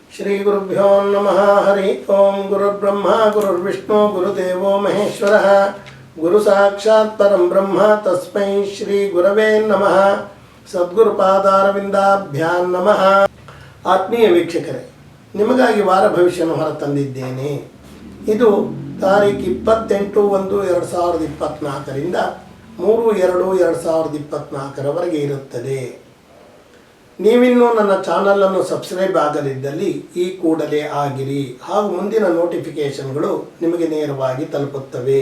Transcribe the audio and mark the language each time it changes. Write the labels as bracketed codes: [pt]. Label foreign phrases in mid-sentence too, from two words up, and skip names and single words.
[sa] ಶ್ರೀ ಗುರುಭ್ಯೋ ನಮಃ. ಹರಿ ಓಂ. ಗುರುರ್ಬ್ರಹ್ಮ ಗುರುರ್ವಿಷ್ಣು ಗುರುದೇವೋ ಮಹೇಶ್ವರಃ. ಗುರು ಸಾಕ್ಷಾತ್ ಪರಂ ಬ್ರಹ್ಮ ತಸ್ಮೈ ಶ್ರೀ ಗುರವೇ ನಮಃ. ಸದ್ಗುರುಪಾದಾರವಿಂದಾಭ್ಯಾಂ ನಮಃ. [kn] ಆತ್ಮೀಯ ವೀಕ್ಷಕರೇ, ನಿಮಗಾಗಿ ವಾರ ಭವಿಷ್ಯವನ್ನು ಹೊರತಂದಿದ್ದೇನೆ. ಇದು ತಾರೀಖು 28/1/2024ರಿಂದ 3/2/2024 ಇರುತ್ತದೆ. ನೀವಿನ್ನೂ ನನ್ನ ಚಾನಲನ್ನು ಸಬ್ಸ್ಕ್ರೈಬ್ ಆಗದಿದ್ದಲ್ಲಿ ಈ ಕೂಡಲೇ ಆಗಿರಿ, ಹಾಗೂ ಮುಂದಿನ ನೋಟಿಫಿಕೇಷನ್ಗಳು ನಿಮಗೆ ನೇರವಾಗಿ ತಲುಪುತ್ತವೆ.